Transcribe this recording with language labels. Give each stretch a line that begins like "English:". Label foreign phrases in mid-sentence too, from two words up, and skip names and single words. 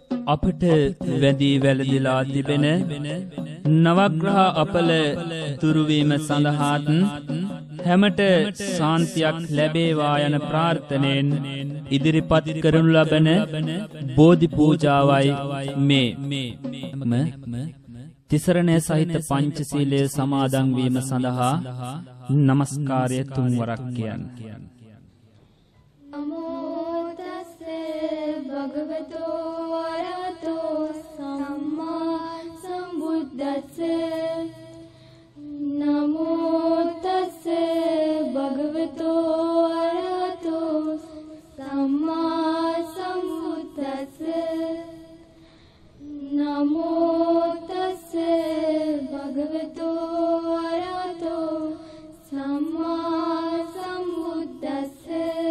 Sinhala: අපට වැදී වැළඳිලා තිබෙන නවග්‍රහ අපල තුරුවීම සඳහාත් හැමට ශාන්තියක් ලැබේවා යන ප්‍රාර්ථනයෙන් ඉදිරිපත් කරනු ලබන බෝධි පූජාවයි මේ තිසරණය සහිත පංචශීලයේ සමාදන් වීම සඳහා නමස්කාරය තුන්වරක් කියන්න.
Pali: නමෝ තස්සේ භගවතෝ අරහතෝ සම්මා සම්බුද්දස්සේ නමෝ තස්සේ භගවතෝ අරහතෝ සම්මා සම්බුද්දස්සේ නමෝ තස්සේ භගවතෝ අරහතෝ සම්මා සම්බුද්දස්සේ